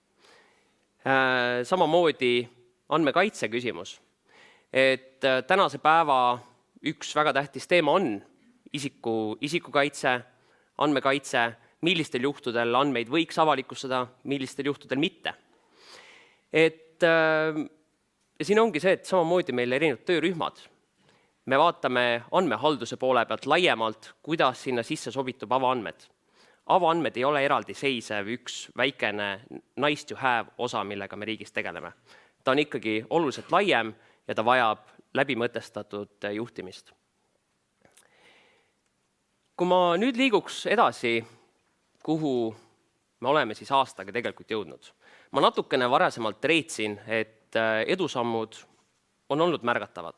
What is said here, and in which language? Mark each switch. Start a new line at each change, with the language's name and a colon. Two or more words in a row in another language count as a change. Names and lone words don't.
Estonian: Samamoodi andmekaitse küsimus, et tänase päeva üks väga tähtis teema on isikukaitse, andmekaitse, millistel juhtudel andmeid võiks avalikustada, millistel juhtudel mitte. Ja siin ongi see, et samamoodi meil erinevad töörühmad. Me vaatame andmehalduse poole pealt laiemalt, kuidas sinna sisse sobitub avaandmed. Avaandmed ei ole eraldiseisev üks väikene
English: nice to have
Estonian: osa, millega me riigis tegeleme. Ta on ikkagi oluliselt laiem ja ta vajab läbimõtestatud juhtimist. Kui ma nüüd liiguks edasi, kuhu me oleme siis aastaga tegelikult jõudnud. Ma natukene varasemalt reetsin, et edusammud on olnud märgatavad.